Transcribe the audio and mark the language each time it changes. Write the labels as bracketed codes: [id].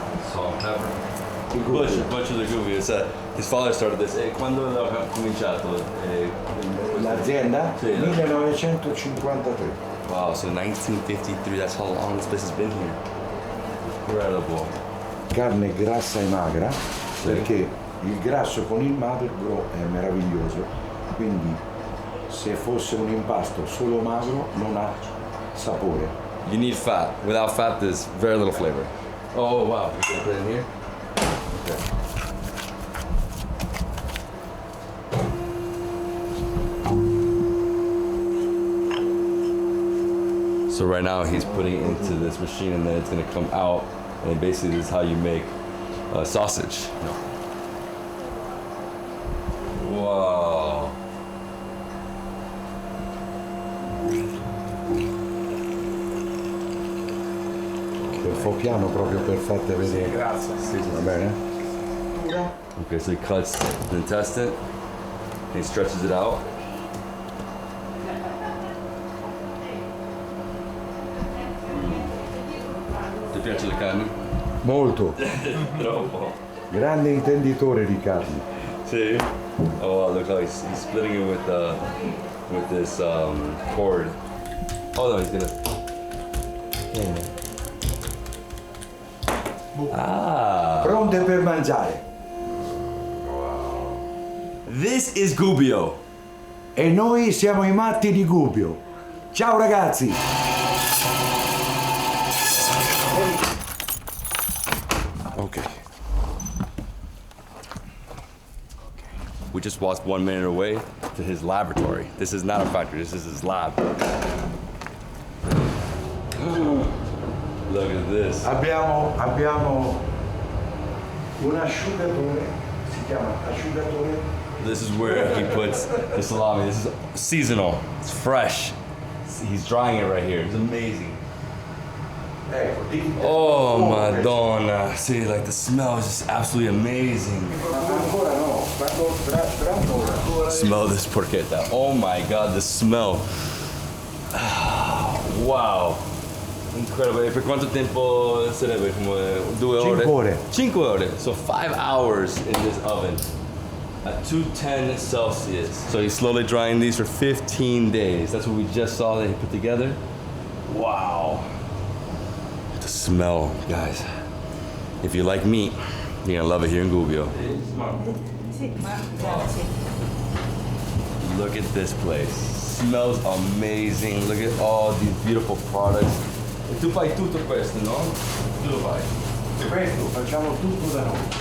[en] Salt, pepper. Butcher the Gubbio. His father started this. [it] Quando ha cominciato? L'azienda? Sì. 1953. [en] Wow, so 1953, that's how long this place has been here. Incredible. [it] Carne grassa e magra, perché il grasso con il magro è meraviglioso, quindi se fosse un impasto solo magro non ha sapore. [en] You need fat. Without fat, there's very little flavor. Oh, wow. You're gonna put it in here? Okay. So right now he's putting it into this machine and then it's gonna come out, and basically this is how you make sausage. Wow. [it] Un po' piano proprio per farti vedere. Grazie. Va bene? [en] Okay, so he cuts the intestine and he stretches it out. [it] Ti piace la carne? Molto. Troppo. Grande intenditore di carne. [en] See? Oh, wow, look how he's splitting it with this cord. Oh no, he's gonna. Ah. [it] Pronte per mangiare. [en] This is Gubbio. [it] E noi siamo i matti di Gubbio. Ciao ragazzi. [en] Okay. We just walked 1 minute away to his laboratory. This is not a factory, this is his lab. Look at this. [it] Abbiamo un asciugatore, si chiama asciugatore. [en] This is where he puts the salami. This is seasonal, it's fresh. He's drying it right here, it's amazing. [it] Ecco, Oh, Madonna. [en] See, like the smell is just absolutely amazing. [it] ancora no, tra un'ora. [en] Smell this porchetta. Oh my God, the smell. Wow. incredible. [it] Per quanto tempo sarebbe? Come 2 ore? 5 ore. 5 ore. [en] So 5 hours in this oven at 210 Celsius. So he's slowly drying these for 15 days. That's what we just saw that he put together. Wow. The smell, guys. If you like meat, you're gonna love it here in Gubbio. Look at this place. Smells amazing. Look at all these beautiful products. [it] E tu fai tutto questo, no? Tu lo fai. Questo facciamo tutto da noi.